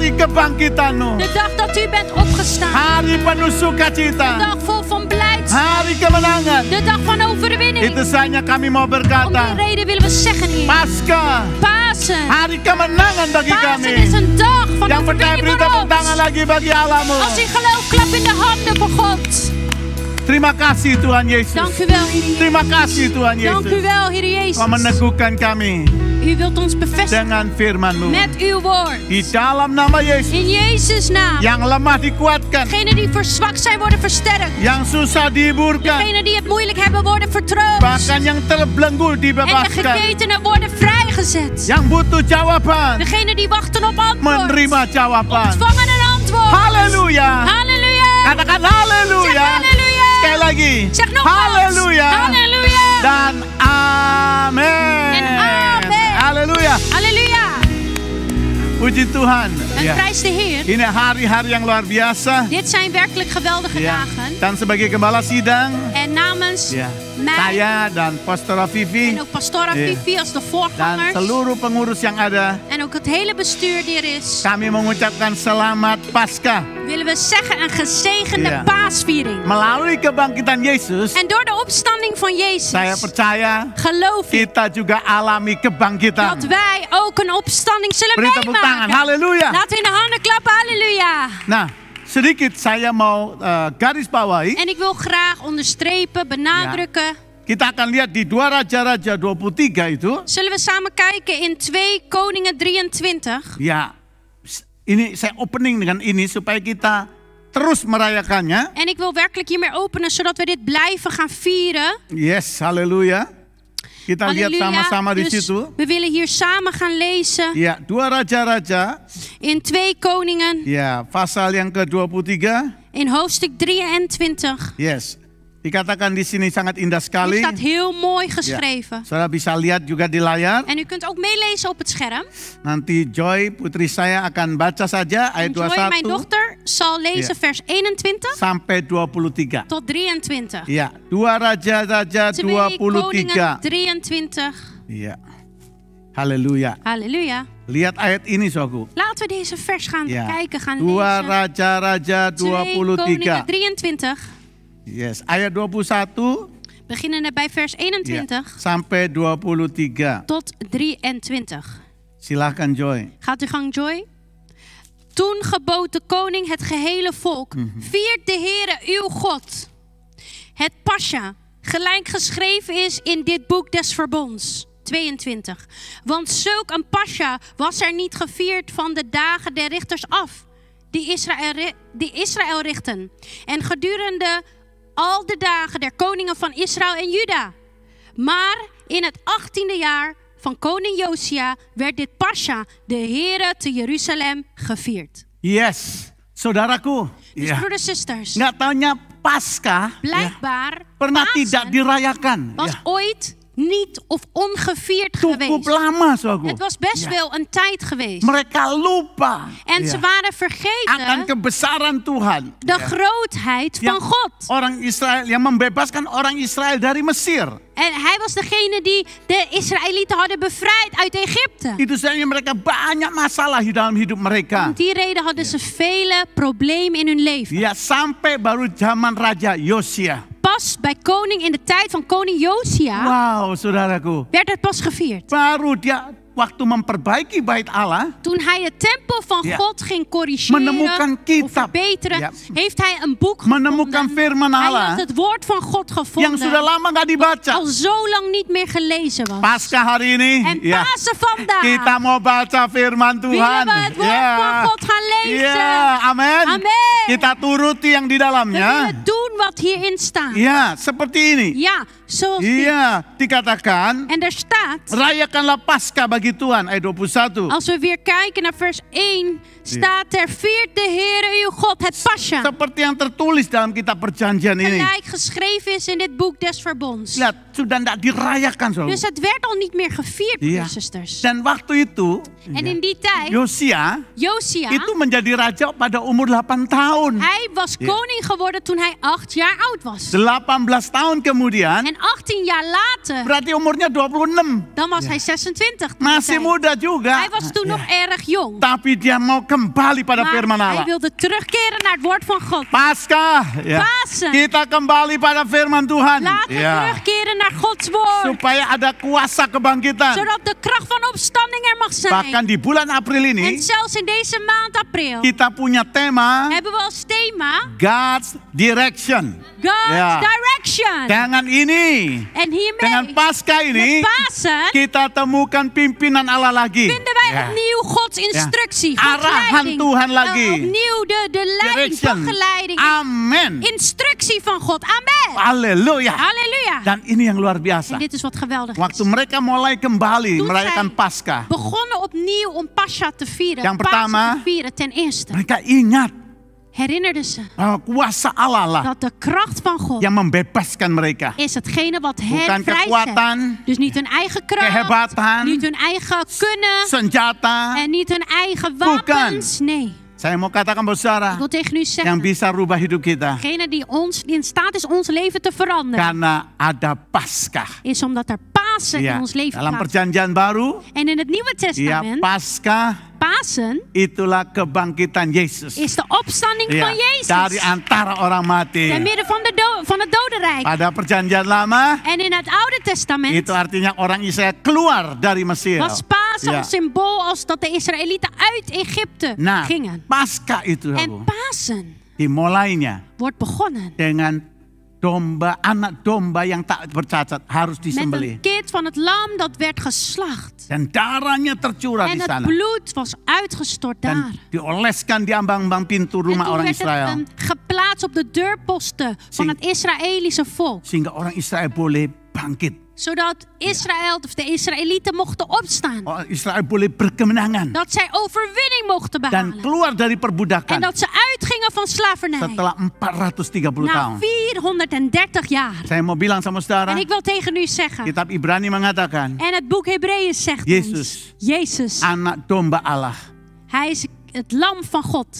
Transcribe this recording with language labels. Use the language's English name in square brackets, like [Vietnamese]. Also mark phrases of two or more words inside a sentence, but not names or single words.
[Indonesian] kebangkitan-Mu. [Dutch] De dag dat u bent opgestaan. [Indonesian] Hari penuh [Dutch] De [Indonesian] sukacita. [Dutch] dag vol van blijdschap. [Indonesian] Hari kemenangan. [Dutch] De dag van overwinning. [Indonesian] Itu saja kami mau [Dutch] Om die [Indonesian] berkata. [Dutch] reden willen we zeggen, Heer. [Indonesian] Pasca, [Dutch] Pasen. [Indonesian] hari kemenangan bagi [Dutch] Pasen [Indonesian] kami. [Dutch] is een dag van [Indonesian] Yang percaya [Dutch] overwinning [Indonesian] beri [Dutch] voor [Indonesian] tepuk tangan [Dutch] ons. [Indonesian] lagi bagi Allah-Mu. [Dutch] Als u gelooft, klap in de handen voor God. [Indonesian] Terima kasih Tuhan Yesus. [Dutch] Dank u wel, Heer Jezus. [Indonesian] Terima kasih Tuhan [Dutch] Dank u [Indonesian] Yesus. [Dutch] wel, Heer Jezus. [Indonesian] Kau meneguhkan kami [Dutch] U wilt ons bevestigen [Indonesian] dengan firman-Mu. [Dutch] met uw woord. [Indonesian] Di dalam nama Yesus. [Dutch] In Jezus' naam. [Indonesian] Yang lemah dikuatkan. [Dutch] Degenen die verzwakt zijn, worden versterkt. [Indonesian] Yang susah dihiburkan. [Dutch] Degenen die het moeilijk hebben, worden vertroost. [Indonesian] Bahkan yang terbelenggu [Dutch] En de [Indonesian] dibebaskan. [Dutch] geketenen worden vrijgezet. [Indonesian] Yang butuh jawaban. [Dutch] Degenen die wachten op antwoord, [Indonesian] Menerima jawaban. [Dutch] ontvangen een antwoord. [Indonesian] Haleluya. [Dutch] Halleluja. [Indonesian] Katakan [Dutch] Zeg [Indonesian] haleluya. [Dutch] halleluja. [Indonesian] Sekali lagi. [Dutch] Zeg nogmaals. [Indonesian] Haleluya. [Dutch] Halleluja. [Indonesian] Dan amin. [Dutch] En amen. [Indonesian] Haleluya. [Dutch] Halleluja. [Indonesian] Puji Tuhan. [Dutch] En [Indonesian] Ya. [Dutch] prijs de Heer. [Indonesian] Ini hari-hari yang luar biasa. [Dutch] Dit zijn werkelijk geweldige [Indonesian] Ya. [Dutch] dagen. [Indonesian] Dan sebagai gembala sidang, [Dutch] En namens [Indonesian] ya, [Dutch] mij [Indonesian] saya dan Pastor Vivi [Dutch] en ook Pastora Ja. Vivi als de [Indonesian] dan [Dutch] voorgangers. [Indonesian] seluruh pengurus yang ada, [Dutch] En ook het hele bestuur die er is. [Indonesian] kami mengucapkan selamat Paskah. [Dutch] Willen we zeggen een gezegende Ja. paasviering. [Indonesian] Melalui kebangkitan Yesus, [Dutch] En door de opstanding van [Indonesian] saya [Dutch] Jezus [Indonesian] percaya [Dutch] geloof ik [Indonesian] kita juga alami kebangkitan. [Dutch] dat wij ook een opstanding zullen [Indonesian] Beri tepuk tangan, [Dutch] meemaken. [Indonesian] haleluya. [Dutch] Laten we in de handen klappen, halleluja. [Indonesian] Nah, sedikit saya mau garis bawahi. [Dutch] En ik wil graag onderstrepen, benadrukken. [Indonesian] Kita akan lihat di 2 Raja-Raja 23 itu. [Dutch] Zullen we samen kijken in 2 Koningen 23. [Indonesian] Ya, ini saya opening dengan ini supaya kita terus merayakannya. [Dutch] En ik wil werkelijk hiermee openen zodat we dit blijven gaan vieren. [Indonesian] Yes, haleluya. Kita lihat sama-sama di [Dutch] Dus [Indonesian] situ. [Dutch] we willen hier samen gaan lezen [Indonesian] Ya, 2 Raja-Raja. [Dutch] in 2 Koningen [Indonesian] Ya, pasal yang ke-23. [Dutch] in hoofdstuk 23. [Indonesian] Yes. Dikatakan di sini sangat indah [Dutch] Hier [Indonesian] sekali. [Dutch] staat heel mooi [Indonesian] Ya. [Dutch] geschreven. [Indonesian] Saudara bisa lihat juga di layar. [Dutch] En u kunt ook meelezen op het scherm. [Indonesian] Nanti Joy, putri saya akan baca saja ayat [Dutch] En Joy, mijn [Indonesian] 21 [Dutch] dochter, zal lezen Ja. vers 21 [Indonesian] sampai 23. [Dutch] tot 23. [Indonesian] Ya, 2 Raja-Raja [Dutch] 2 Koningen [Indonesian] 23. [Dutch] 23. [Indonesian] Iya. Haleluya. [Dutch] Halleluja. [Indonesian] Lihat ayat ini, saudaraku. [Dutch] Laten we deze vers gaan [Indonesian] Ya. [Dutch] kijken, gaan [Indonesian] 2 [Dutch] lezen. [Indonesian] Raja-Raja [Dutch] 2 Koningen [Indonesian] 23. [Dutch] 23. [Indonesian] Yes, ayat 21 [Dutch] Beginnende bij vers [Indonesian] ya, [Dutch] 21 [Indonesian] sampai 23. [Dutch] tot 23. [Indonesian] Silahkan Joy. [Dutch] Gaat uw gang, Joy. Toen gebood de koning het gehele volk. Viert de Heere uw God. Het Pascha, gelijk geschreven is in dit boek des verbonds. 22. Want zulk een Pascha was er niet gevierd van de dagen der richters af. Die Israël richten. En gedurende al de dagen der koningen van Israël en Juda. Maar in het 18e jaar van koning Josia werd dit Pascha de Heere te Jeruzalem gevierd. [Indonesian] Yes, saudaraku. [Dutch] Dus [Indonesian] Ya. [Dutch] broeders, sisters, [Indonesian] Nggak taunya Paskah ya, [Dutch] blijkbaar [Indonesian] pernah [Dutch] Pasen [Indonesian] tidak dirayakan. [Dutch] was [Indonesian] Ya. [Dutch] ooit niet of ongevierd [Indonesian] Cukup [Dutch] geweest. [Indonesian] lama, saudaraku. [Dutch] Het was best [Indonesian] Ya. [Dutch] wel een tijd geweest. [Indonesian] Mereka lupa [Dutch] En [Indonesian] ya, [Dutch] ze waren [Indonesian] akan [Dutch] vergeten [Indonesian] kebesaran Tuhan. [Dutch] de [Indonesian] Ya. [Dutch] grootheid [Indonesian] Yang [Dutch] van God. [Indonesian] orang Israel yang membebaskan orang Israel dari Mesir. [Dutch] En hij was degene die de Israëlieten hadden bevrijd uit Egypte. [Indonesian] Itu saja mereka banyak masalah di dalam hidup mereka. [Dutch] Om die reden hadden ze vele problemen in hun leven. [Indonesian] Ya, sampai baru zaman Raja Yosia. [Dutch] Pas bij koning in de tijd van koning Josia [Indonesian] Wow, saudaraku. [Dutch] werd het pas gevierd. [Indonesian] Baru dia waktu memperbaiki bait Allah, [Dutch] Toen hij het tempel van Ja. God ging corrigeren [Indonesian] Menemukan [Dutch] of [Indonesian] kitab. [Dutch] verbeteren, Ja. heeft hij een boek [Indonesian] menemukan [Dutch] gevonden. [Indonesian] firman [Dutch] Hij [Indonesian] Allah [Dutch] had het woord van God [Indonesian] yang [Dutch] gevonden, [Indonesian] sudah lama nggak dibaca. [Dutch] al zo lang niet meer gelezen was. [Indonesian] Pasca hari ini, [Dutch] En [Indonesian] ya, [Dutch] Pasen vandaag [Indonesian] kita mau baca firman Tuhan. [Dutch] willen we het woord van God gaan lezen. [Indonesian] Ya, amin. [Dutch] Amin. [Indonesian] Kita turuti yang di [Dutch] We [Indonesian] dalamnya. [Dutch] willen doen wat hierin staat. [Indonesian] Ya, seperti ini. [Dutch] Ja, zoals dit. [Indonesian] Iya, dikatakan, [Dutch] En daar staat, [Indonesian] rayakanlah Paskah bagi Tuhan, ayat 21. [Dutch] als we weer kijken naar vers 1, staat er, viert de Heere uw God het Pascha. [Indonesian] Seperti yang tertulis dalam kitab perjanjian ini. [Dutch] Gelijk geschreven is in dit boek des verbonds. [Indonesian] Lihat, sudah tidak dirayakan, saudara. [Dutch] Dus het werd al niet meer gevierd, broeders Ja. en zusters. [Indonesian] Dan waktu itu, [Dutch] En in die tijd, [Indonesian] Yosia [Dutch] Josia, [Indonesian] itu menjadi raja pada umur 8 tahun. [Dutch] hij was koning geworden toen hij 8 jaar oud was. [Indonesian] 18 tahun kemudian, [Dutch] En 18 jaar later, [Indonesian] berarti umurnya 26. [Dutch] dan was hij 26. toen [Indonesian] Masih [Dutch] hij- [Indonesian] muda juga. [Dutch] Hij was toen nog erg jong. [Indonesian] Tapi dia mau kembali pada firman [Dutch] Maar hij [Indonesian] Allah. [Dutch] wilde terugkeren naar het woord van God. [Indonesian] Paskah, ya. [Dutch] Pasen. [Indonesian] Kita kembali pada firman Tuhan. [Dutch] Laten we terugkeren naar Gods woord. [Indonesian] Supaya ada kuasa kebangkitan. [Dutch] Zodat de kracht van opstanding er mag zijn. [Indonesian] Bahkan di bulan April [Dutch] En [Indonesian] ini, [Dutch] zelfs in deze maand april [Indonesian] kita punya tema [Dutch] hebben we als thema [English] God's Direction. [Dutch] God's Ja. Direction. [Indonesian] Dengan ini, [Dutch] En [Indonesian] dengan [Dutch] hiermee, [Indonesian] Paskah ini, [Dutch] met Pasen, [Indonesian] kita temukan pimpinan Allah lagi. [Dutch] vinden wij Ja. opnieuw Gods instructie. Gods [Indonesian] Arahan [Dutch] leiding. [Indonesian] Tuhan lagi. [Dutch] Opnieuw de leiding, Direction. begeleiding. [Indonesian] Amin. [Dutch] Instructie van God. Amen. [Indonesian] Haleluya. [Dutch] Halleluja. [Indonesian] Dan ini yang luar biasa. [Dutch] En dit is wat geweldig [Indonesian] Waktu [Dutch] is. [Indonesian] mereka mulai kembali [Dutch] Toen [Indonesian] merayakan [Dutch] zij [Indonesian] Paskah, [Dutch] begonnen opnieuw om Pascha te vieren. [Indonesian] Yang [Dutch] Pasen [Indonesian] pertama, [Dutch] te vieren ten eerste. [Indonesian] mereka ingat [Dutch] Herinnerden ze [Indonesian] bahwa kuasa Allah lah [Dutch] dat de kracht van God [Indonesian] yang membebaskan mereka. [Dutch] is hetgene wat [Indonesian] Bukan [Dutch] hen vrijzet. [Indonesian] kekuatan, [Dutch] Dus niet hun eigen kracht, [Indonesian] kehebatan, [Dutch] niet hun eigen kunnen [Indonesian] senjata. [Dutch] en niet hun eigen wapens. Nee, [Indonesian] Saya mau katakan buat [Dutch] ik [Indonesian] saudara, [Dutch] wil tegen u [Indonesian] yang [Dutch] zeggen, [Indonesian] bisa rubah hidup kita [Dutch] degene die in staat is ons leven te veranderen, [Indonesian] karena ada Paskah. [Dutch] is omdat er Pasen [Indonesian] Ya, [Dutch] in ons leven [Indonesian] dalam [Dutch] plaatsvindt. [Indonesian] perjanjian baru, [Dutch] En in het Nieuwe [Indonesian] ya [Dutch] Testament, [Indonesian] Paskah [Dutch] Pasen [Indonesian] itulah kebangkitan Yesus. [Dutch] is de opstanding [Indonesian] Ya, [Dutch] van [Indonesian] dari [Dutch] Jezus. [Indonesian] antara orang mati. [Dutch] Te midden van het dodenrijk. [Indonesian] Pada perjanjian lama, [Dutch] En in het Oude Testament [Indonesian] itu artinya orang Israel keluar dari Mesir. [Dutch] was Pasen Ja. een symbool als dat de Israëlieten uit Egypte [Indonesian] Nah, [Dutch] gingen. [Indonesian] Paskah itu [Dutch] En Pasen [Indonesian] dimulainya [Dutch] wordt begonnen [Indonesian] dengan domba, anak domba yang tak bercacat harus [Dutch] met [Indonesian] disembelih. [Dutch] een kind van het lam dat werd geslacht. [Indonesian] Dan darahnya tercurah [Dutch] En [Indonesian] di [Dutch] het [Indonesian] sana. [Dutch] bloed was uitgestort daar. [Indonesian] Dan dioleskan di ambang-ambang pintu [Dutch] En [Indonesian] rumah [Dutch] toen [Indonesian] orang [Dutch] werd [Indonesian] Israel. [Dutch] het geplaatst op de deurposten van het Israëlische volk. [Indonesian] Sehingga orang Israel boleh bangkit. [Dutch] Zodat Israël of de Israëlieten mochten opstaan. [Indonesian] Orang Israel boleh berkemenangan. [Dutch] Dat zij overwinning mochten [Indonesian] Dan [Dutch] behalen. [Indonesian] keluar dari [Dutch] En [Indonesian] perbudakan [Dutch] dat ze uitgingen van slavernij. [Indonesian] setelah 430 [Dutch] Na [Indonesian] tahun. [Dutch] 430 jaar. [Indonesian] Saya mau bilang sama saudara, [Dutch] En ik wil tegen u zeggen. [Indonesian] kitab Ibrani mengatakan, [Dutch] En het boek Hebreeën zegt Jezus. ons. Jezus. [Indonesian] anak domba Allah [Dutch] Hij is het lam van God.